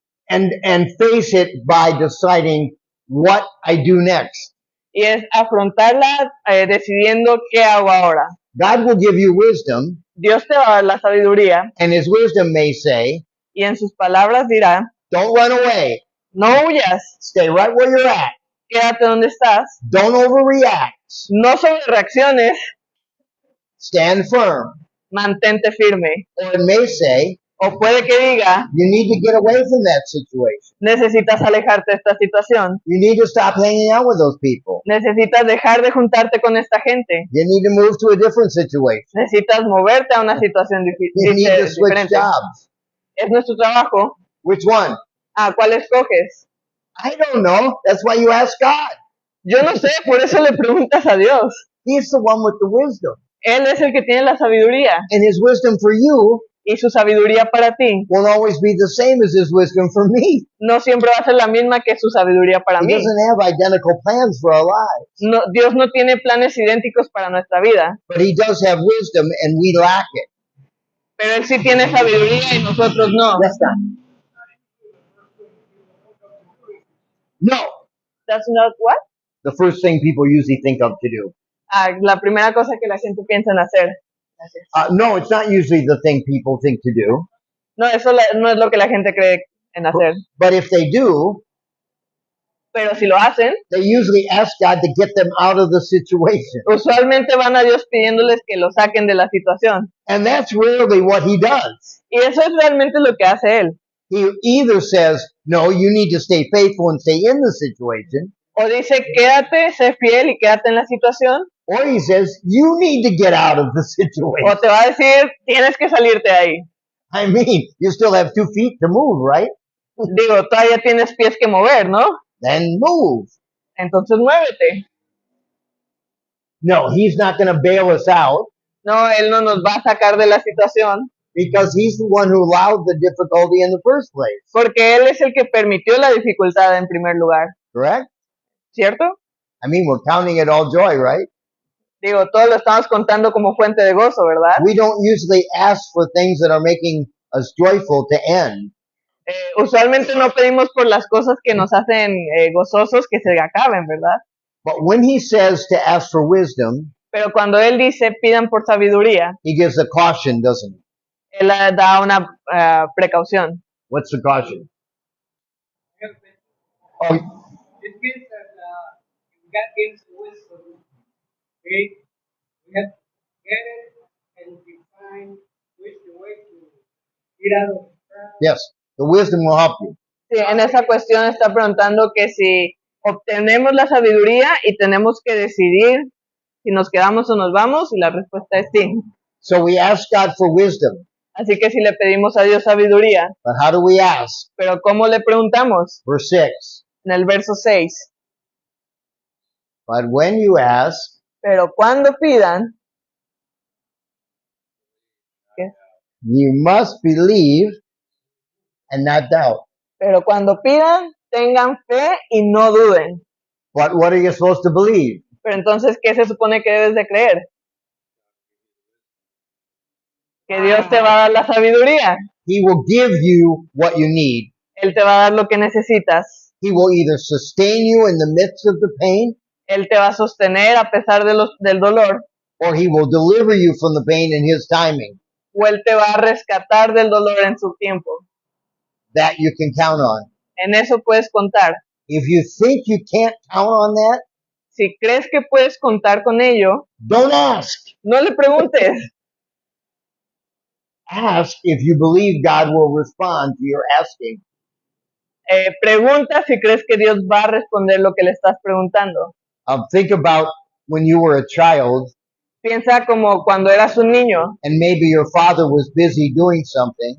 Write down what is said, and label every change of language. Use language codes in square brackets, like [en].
[en] And face it by deciding what I do next. [es] Y es afrontarla decidiendo qué hago ahora. [en] God will give you wisdom, [es] Dios te va a dar la sabiduría [en] and his wisdom may say, [es] y en sus palabras dirá, [en] don't run away. [es] no huyas, [en] Stay right where you're at. [es] quédate donde estás, [en] Don't overreact. [es] no sobre reacciones, [en] Stand firm. [es] mantente firme. [en] Or it may say, [es] O puede que diga, [en] you need to get away from that situation. [es] necesitas alejarte de esta situación, [en] You need to stop hanging out with those people. [es] necesitas dejar de juntarte con esta gente, [en] You need to move to a different situation. [es] necesitas moverte a una situación [en] You need to switch [es] diferente. [en] jobs. [es] Es nuestro trabajo. [en] Which one? [es] ¿Cuál escoges? [en] I don't know. That's why you ask God. [es] Yo no sé, por eso le preguntas a Dios. [en] He's the one with the wisdom. [es] Él es el que tiene la sabiduría [en] And his wisdom for you [es] y su sabiduría para ti [en] won't always be the same as his wisdom for me. [es] no siempre va a ser la misma que su sabiduría para [en] He [es] mí. [en] doesn't have identical plans for our lives. [es] No, Dios no tiene planes idénticos para nuestra vida, [en] But he does have wisdom and we lack it. [es] pero Él sí tiene sabiduría y nosotros no. [en] That's not. [es] No. [en] That's not what? The first thing people usually think of to do. [es] La primera cosa que la gente piensa en hacer. Gracias. [en] No, it's not usually the thing people think to do. [es] No, eso no es lo que la gente cree en hacer. [en] But if they do, [es] Pero si lo hacen, [en] they usually ask God to get them out of the situation. [es] usualmente van a Dios pidiéndoles que lo saquen de la situación. [en] And that's rarely what he does. [es] Y eso es realmente lo que hace Él. [en] He either says, no, you need to stay faithful and stay in the situation, [es] O dice, quédate, sé fiel y quédate en la situación. [en] or he says, you need to get out of the situation. [es] O te va a decir, tienes que salirte de ahí. [en] I mean, you still have 2 feet to move, right? [es] Digo, todavía tienes pies que mover, ¿no? [en] Then move. [es] Entonces muévete. [en] No, he's not going to bail us out [es] No, Él no nos va a sacar de la situación [en] because he's the one who allowed the difficulty in the first place. [es] porque Él es el que permitió la dificultad en primer lugar, [en] Correct? [es] ¿cierto? [en] I mean, we're counting it all joy, right? [es] Digo, todo lo estamos contando como fuente de gozo, ¿verdad? [en] We don't usually ask for things that are making us joyful to end. [es] Usualmente no pedimos por las cosas que nos hacen gozosos que se acaben, ¿verdad? [en] But when he says to ask for wisdom, [es] Pero cuando Él dice pidan por sabiduría, [en] he gives a caution, doesn't he? [es] Él da una precaución. [en] What's the caution? Oh, It means that God gives wisdom. Okay? We have to get it and define which the way to get out of the trap. yes, the wisdom will help you. [es] Sí, en esa cuestión está preguntando que si obtenemos la sabiduría y tenemos que decidir si nos quedamos o nos vamos, y la respuesta es sí. [en] So we ask God for wisdom. [es] Así que si le pedimos a Dios sabiduría, [en] But how do we ask? [es] pero ¿cómo le preguntamos? [en] Verse 6. [es] En el verso 6. [en] But when you ask, [es] Pero cuando pidan, ¿qué? [en] you must believe and not doubt. [es] Pero cuando pidan, tengan fe y no duden. [en] But what are you supposed to believe? [es] Pero entonces, ¿qué se supone que debes de creer? Que Dios te va a dar la sabiduría. [en] He will give you what you need. [es] Él te va a dar lo que necesitas. [en] He will either sustain you in the midst of the pain, [es] Él te va a sostener a pesar del dolor. [en] or he will deliver you from the pain in his timing. [es] O Él te va a rescatar del dolor en su tiempo. [en] That you can count on. [es] En eso puedes contar. [en] If you think you can't count on that, [es] Si crees que puedes contar con ello, [en] don't ask. [es] no le preguntes. [en] Ask if you believe God will respond to your asking. [es] Pregunta si crees que Dios va a responder lo que le estás preguntando. [en] Think about when you were a child [es] Piensa como cuando eras un niño [en] and maybe your father was busy doing something